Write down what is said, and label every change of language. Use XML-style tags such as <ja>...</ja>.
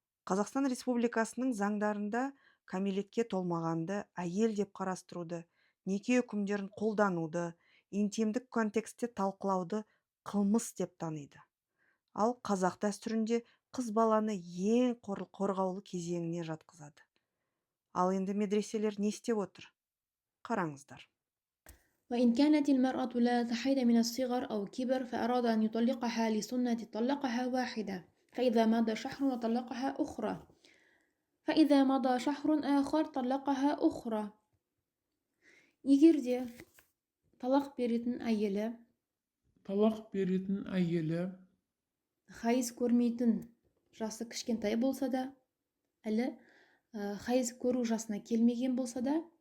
<kk>Қазақстан Республикасының заңдарында кәмелетке толмағанды әйел деп қарастыруды, неке үкімдерін қолдануды, интимдік контекстте талқылауды қылмыс деп таниды. Ал қазақ дәстүрінде қыз баланы ең қорғаулы кезеңіне жатқызады. Ал енді медреселер не істеп отыр? Қараңыздар.</kk> <ar>وإن كانت المرأة لا تحيض من الصغر أو كبر فأراد أن يطلقها لسنة طلقها واحدة فإذا مضى شهر طلقها أخرى فإذا مضى شهر آخر طلقها أخرى.</ar> <kk>Егер де талақ беретін әйелі хайыз көрмейтін жасы кішкентай болса да, әлі хайыз көру жасына келмеген болса да,</kk>